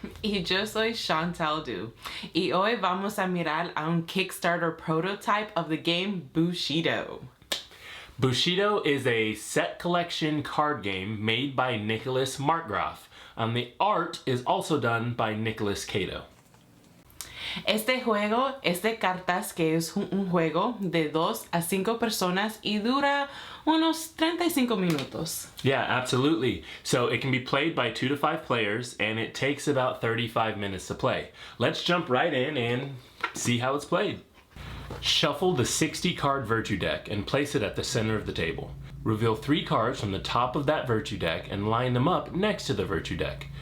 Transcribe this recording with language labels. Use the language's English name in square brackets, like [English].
[Spanish] Y yo soy Shantelle Du. Y hoy vamos a mirar a un [English] Kickstarter prototype of the game Bushido. Bushido is a set collection card game made by Nicholas Markgraf. The art is also done by Nicholas Cato. [Spanish] Este juego es de cartas que es un juego de 2 a 5 personas y dura unos 35 minutos. [English] Yeah, absolutely. So it can be played by 2 to 5 players and it takes about 35 minutes to play. Let's jump right in and see how it's played. Shuffle the 60 card virtue deck and place it at the center of the table. Reveal 3 cards from the top of that virtue deck and line them up next to the virtue deck.